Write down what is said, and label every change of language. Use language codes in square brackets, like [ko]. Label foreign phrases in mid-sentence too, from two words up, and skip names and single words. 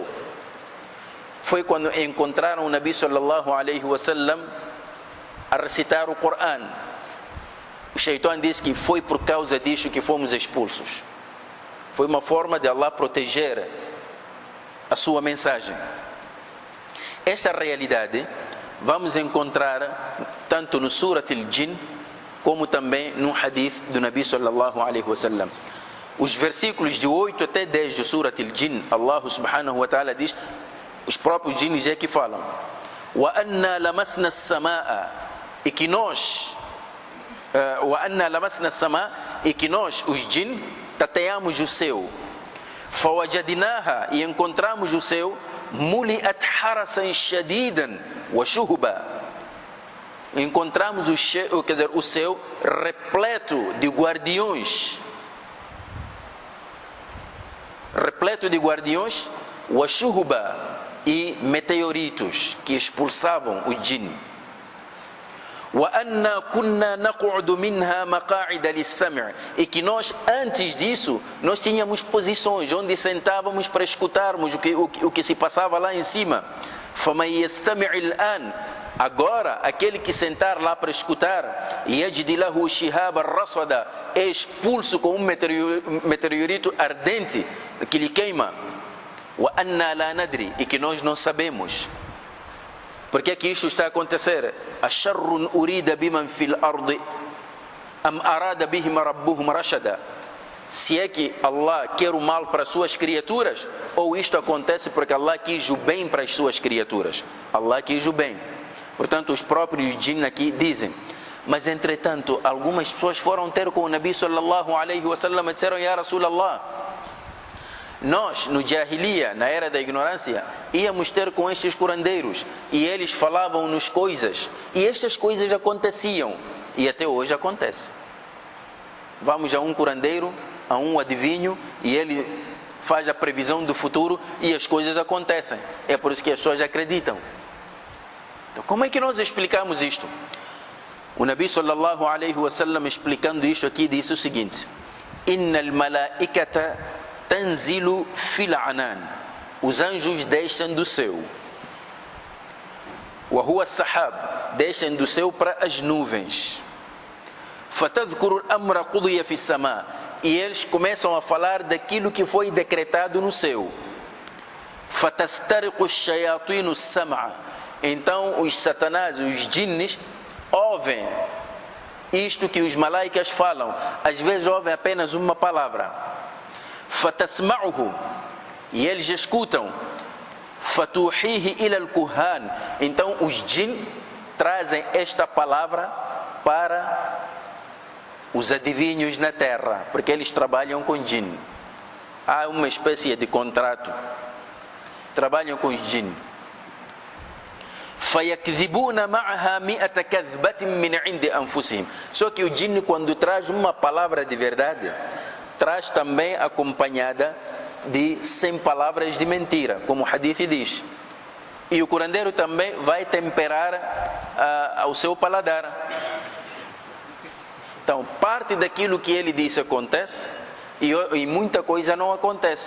[pt] Foi quando encontraram o [ar] النبي صلى الله عليه وسلم [pt] a recitar o Corão. O Shaitan disse que foi por causa disso que fomos expulsos. Foi uma forma de Allah proteger a sua mensagem. Esta realidade vamos encontrar tanto no Surat al-Jinn como também no hadith do [ar] النبي صلى الله عليه وسلم. [pt] Os versículos de 8 até 10 do Surat al-Jinn, Allah [ar] سبحانه وتعالى [pt] diz, os próprios jinns é que falam: [ar] وأنا لمسنا السماء, [pt] e que nós os jinn tateamos o céu, fawajadnaha, e encontramos o céu, [ar] ملئت حرسا شديدا وشهبا, [pt] encontramos o céu repleto de guardiões. Repleto de guardiões, washuhuba, e meteoritos que expulsavam o jinn. [ar] وَأَنَّا كُنَّا نَقْعُدُ مِنْهَا مَقَاعِدَ لِلسَّمْعِ, [pt] e que nós, antes disso, nós tínhamos posições onde sentávamos para escutarmos o que se passava lá em cima. [ar] فَمَنْ يَسْتَمِعِ الْآنِ, [pt] agora, aquele que sentar lá para escutar, [ar] يَجْدِ لَهُ شِهَابًا رَصَدًا, [pt] é expulso com um meteorito ardente que lhe queima. [ar] وَأَنَّا لَا نَدْرِي, [pt] e que nós não sabemos. Por que é que isto está a acontecer? [ar] أَشَرٌ أُرِيدَ بِمَنْ فِي الْأَرْضِ أَمْ أَرَادَ بِهِمْ رَبُّهُمْ رَشَدًا, [pt] se é que Allah quer o mal para as suas criaturas, ou isto acontece porque Allah quis o bem para as suas criaturas. Allah quis o bem. Portanto, os próprios jinn aqui dizem. Mas entretanto, algumas pessoas foram ter com o [ar] النبي صلى الله عليه وسلم [pt] e disseram: [ar] يا رسول الله, [pt] nós no Jahiliya, na era da ignorância, íamos ter com estes curandeiros e eles falavam-nos coisas e estas coisas aconteciam, e até hoje acontece. Vamos a um curandeiro, a um adivinho, e ele faz a previsão do futuro e as coisas acontecem. É por isso que as pessoas acreditam. Então, como é que nós explicamos isto? [ar] O النبي صلى الله عليه وسلم, [pt] explicando isto aqui, disse o seguinte: [ar] إن الملائكة تنزل في العنان, [pt] os anjos descem do céu. [ar] وهو سحاب, [pt] descem do céu para as nuvens. [ar] فتذكر الأمر قضي في السماء, [pt] e eles começam a falar daquilo que foi decretado no céu. [ar] فتسترق الشياطين السمع, [pt] então os satanás, os jinnes, ouvem isto que os malaicas falam. Às vezes ouvem apenas uma palavra. Fatasma'uhu, e eles escutam. [ar] فتوحيه إلى الكهان, [pt] então os jinn trazem esta palavra para os adivinhos na terra, porque eles trabalham com jinn. Há uma espécie de contrato. Trabalham com os jinn. [ar] فَيَكْذِبُونَ مَعَهَا مِئَةَ كَذْبَةٍ مِنْ عِنْدِ أَنفُسِهِمْ. [pt] Só que o jinn, quando traz uma palavra de verdade, traz também acompanhada de 100 palavras de mentira, como o hadith diz. E o curandeiro também vai temperar ao seu paladar. Então, parte daquilo que ele disse acontece e muita coisa não acontece.